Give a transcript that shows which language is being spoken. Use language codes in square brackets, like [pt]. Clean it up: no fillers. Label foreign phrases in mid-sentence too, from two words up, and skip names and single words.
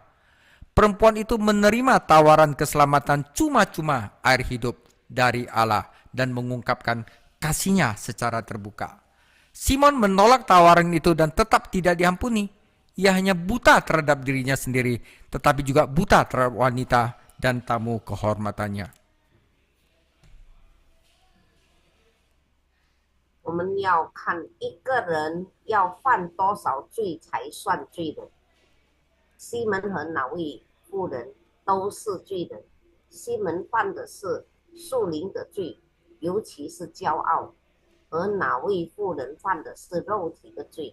[id] Perempuan itu menerima tawaran keselamatan cuma-cuma air hidup dari Allah dan mengungkapkan kasihnya secara terbuka. Simon menolak tawaran itu dan tetap tidak diampuni. Ia hanya buta terhadap dirinya sendiri, tetapi juga buta terhadap wanita dan tamu kehormatannya. [zh] 我们要看一个人要犯多少罪才算罪人。西门和那位妇人都是罪人。西门犯的是属灵的罪，尤其是骄傲，而哪位妇人犯的是肉体的罪？